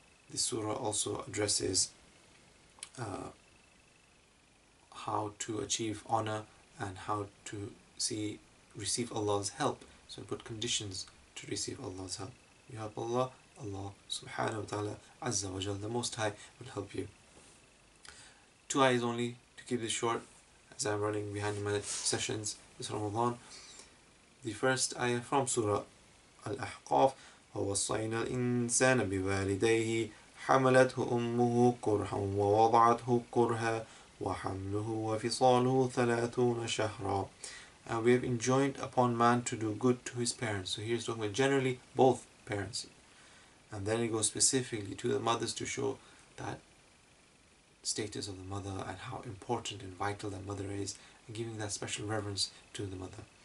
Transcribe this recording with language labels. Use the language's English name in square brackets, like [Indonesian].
[English] The surah also addresses how to achieve honor and how to receive Allah's help. So we put conditions to receive Allah's help. You help Allah, Allah subhanahu wa ta'ala azza wa jal, the Most High, will help you. 2 ayahs only to keep this short, as I'm running behind my sessions this Ramadan. The first ayah from Surah Al-Ahqaf: [Arabic] وَوَصَّيْنَا الْإِنسَانَ بِوَالِدَيْهِ حَمَلَتْهُ أُمُّهُ كُرْهًا وَوَضَعَتْهُ كُرْهًا وَحَمْلُهُ وَفِصَالُهُ 30 شَهْرًا. [English] And we have enjoined upon man to do good to his parents. So here's talking about generally both parents. And then it goes specifically to the mothers to show that status of the mother and how important and vital that mother is, and giving that special reverence to the mother.